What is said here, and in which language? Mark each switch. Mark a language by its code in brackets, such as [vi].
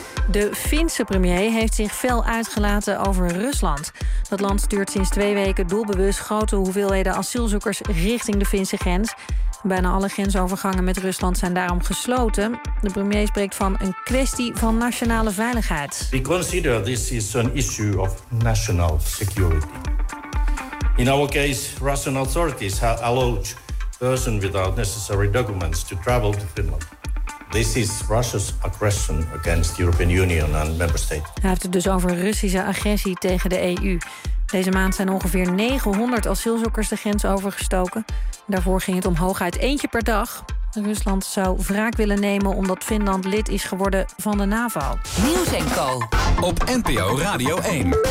[nl] De Finse premier heeft zich fel uitgelaten over Rusland. Dat land stuurt sinds 2 weken doelbewust grote hoeveelheden asielzoekers richting de Finse grens. Bijna alle grensovergangen met Rusland zijn daarom gesloten. De premier spreekt van een kwestie van nationale veiligheid. [en] We consider this is an issue of national security. In our case, Russian authorities have allowed persons without necessary documents to travel to Finland. This is Russia's aggression against the European Union and member states. [nl] Hij heeft het dus over Russische agressie tegen de EU. Deze maand zijn ongeveer 900 asielzoekers de grens overgestoken. Daarvoor ging het om hooguit eentje per dag. Rusland zou wraak willen nemen omdat Finland lid is geworden van de NAVO. Nieuws en Co. Op NPO Radio 1.